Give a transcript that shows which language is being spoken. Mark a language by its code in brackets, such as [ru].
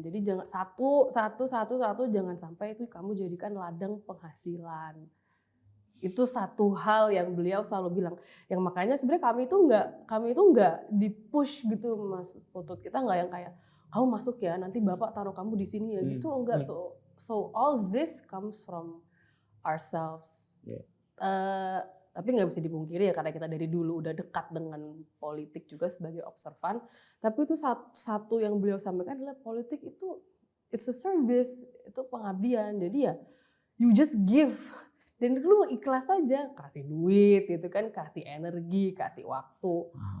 [id] Jadi jangan satu jangan sampai itu kamu jadikan ladang penghasilan. Itu satu hal yang beliau selalu bilang. Yang makanya sebenarnya kami itu nggak di-push gitu Mas Putut. Kita nggak yang kayak kamu masuk ya nanti Bapak taruh kamu di sini ya gitu, enggak. [en] So all this comes from ourselves. Yeah. [id] Tapi nggak bisa dipungkiri ya karena kita dari dulu udah dekat dengan politik juga sebagai observan. Tapi itu satu yang beliau sampaikan adalah politik itu [en] it's a service, [id] itu pengabdian. Jadi ya [en] you just give [id] dan lu ikhlas aja, kasih duit gitu kan, kasih energi, kasih waktu.